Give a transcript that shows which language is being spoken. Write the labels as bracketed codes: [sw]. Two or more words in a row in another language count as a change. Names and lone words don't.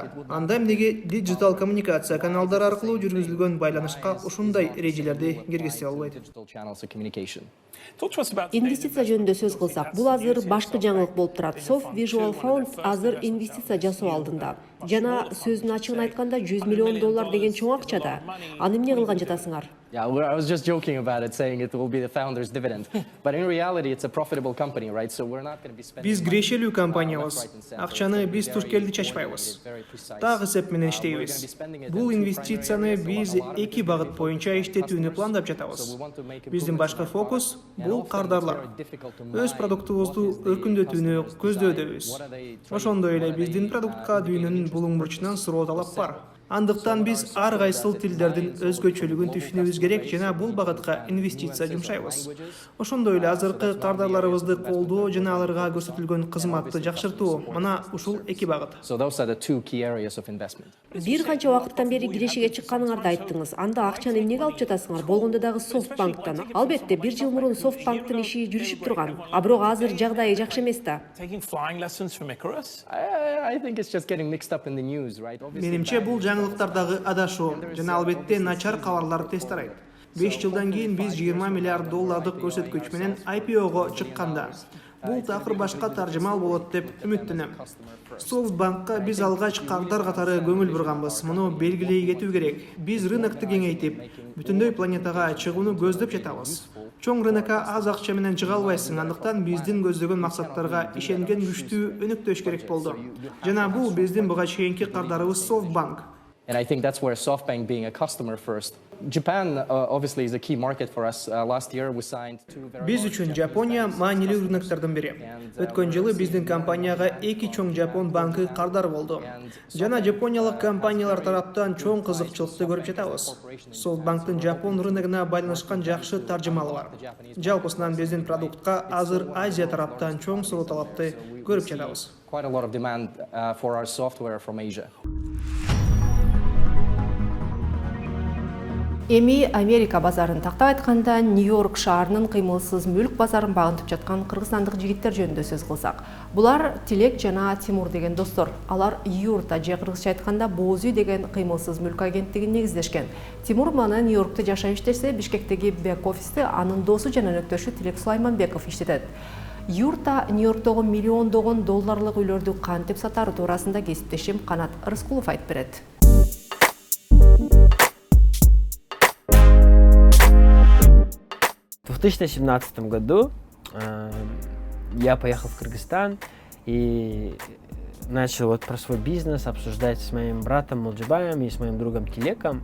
[ky] Анда эмнеге диджитал коммуникация каналдары аркылуу жүргүзүлгөн байланышка ушундай эрежелерди киргизсе албайт? Инвестиция жөнүндө сөз кылсак, бул азыр башкы жаңылык болуп турат. Soft Visual Fund азыр инвестиция жасоо алдында. Жана сөздүн ачыгын айтканда $100 миллион деген чоң акча да. Аны эмне кылган жатасыңар? [en] Yeah, I was just joking about it, saying it will be the founder's dividend. But in reality, it's a profitable company, right? So we're not going to be spending. [ky] Биз кирешелүү компаниябыз. Акчаны биз туркелди чачпайбыз. Так эсеп менен иштейбиз. Бул инвестицияны биз эки багыт боюнча иштетүүнү пландап жатабыз. Биздин башкы фокус бул кардарлар. Өз продуктубузду өркүндөтүүнү көздөйбүз. Ошондой эле биздин продуктка дүйнөнүн булуң бурчунан суроо талап бар. Андыктан биз ар кайсыл тилдердин өзгөчөлүгүн түшүнүүбүз керек жана бул багытка инвестиция жумшайбыз. Ошондой эле азыркы кардарларыбызды колдоо жана аларга көрсөтүлгөн кызматты жакшыртуу. Мына ушул эки багыт. [en] So those are the two key areas of investment. [ky] Бир канча убакыттан бери кирешеге чыкканыңарды айттыңыз. Анда акчаны эмнеге алып жатасыңар? Болгондо дагы Софтбанктан. Албетте, 1 жыл мурун Софтбанктын иши жүрүшүп турган. А бирок азыр жагдайы жакшы эмес да. [en] Taking flying lessons from Icarus? I think it's just getting mixed up in the news, right? [ky] Менимче бул жаңылыктардагы адашуу жана албетте начар кабарлар тез тарайт. 5 жылдан кийин биз $20 миллиард көрсөткүч менен IPO-го чыкканда бул такыр башка таржымал болот деп үмүттөнөм. Софтбанкка биз алгач кардар катары көңүл бурганбыз. Муну белгилей кетүү керек. Биз рынокту кеңейтип, бүтүндөй планетага чыгууну көздөп жатабыз. Чоң рынокко аз акча менен чыга албайсың, андыктан биздин көздөгөн максаттарга ишенген күчтүү өнөктөш керек болду. Жана бул биздин буга чейинки кардарыбыз Softbank. [en] And I think that's where SoftBank being a customer first. Japan obviously is a key market for us. Last year we signed two very [ky] Биз үчүн Жапония маанилүү рыноктордун бири. Өткөн жылы биздин компанияга эки чоң Жапон банкы кардар болду. Жана жапониялык компаниялар тараптан чоң кызыкчылыкты көрүп жатабыз. Softbanktын Жапон рыногуна байланышкан жакшы таржымалы бар. Жалпысынан биздин продуктка азыр Азия тараптан чоң суроо талапты көрүп жатабыз. [en] quite a lot of demand for our software from Asia. [ky] Эми Америка базарын тактап айтканда Нью-Йорк шаарынын кыймылсыз мүлк базарын багынтып жаткан кыргызстандык жигиттер жөнүндө сөз кылсак. Булар Тилек жана Тимур деген достор. Алар Юрта же кыргызча айтканда Боз үй деген кыймылсыз мүлк агенттигин негиздешкен. Тимур мана Нью-Йоркто жашап иштесе, Бишкектеги бек-офисти анын досу жана өнөктөшү Тилек Сулайманбеков иштетет. Юрта Нью-Йорктогу миллиондогон долларлык үйлөрдү кантип сатары туурасында кесиптешим Канат Рыскулов айтып берет. [ru] В 2017 году я поехал в Кыргызстан и начал вот про свой бизнес обсуждать с моим братом Молджибаем и с моим другом Тилеком.